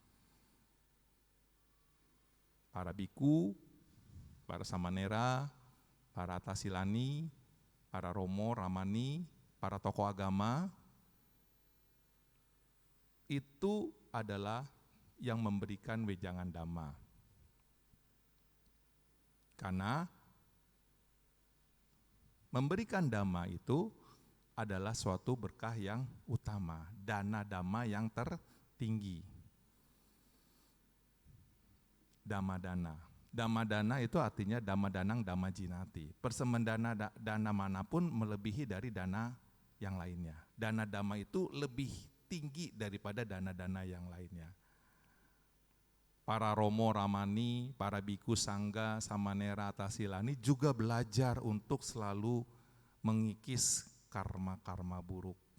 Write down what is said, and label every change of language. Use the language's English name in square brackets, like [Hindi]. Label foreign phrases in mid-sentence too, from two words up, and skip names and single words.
[Indonesian] Para biku, para samanera, para tasilani, para romo, ramani, para tokoh agama, itu adalah yang memberikan wejangan dhamma. Karena memberikan dhamma itu adalah suatu berkah yang utama, dana dhamma yang tertinggi. Dhamma dana. Dhamma dana itu artinya [Pali] dhamma danang dhamma jinati. [Indonesian] Persembahan dana manapun melebihi dari dana yang lainnya. Dana dhamma itu lebih tinggi daripada dana-dana yang lainnya. Para romo ramani, para biku sangga, samanera, tasilani juga belajar untuk selalu mengikis karma-karma buruk.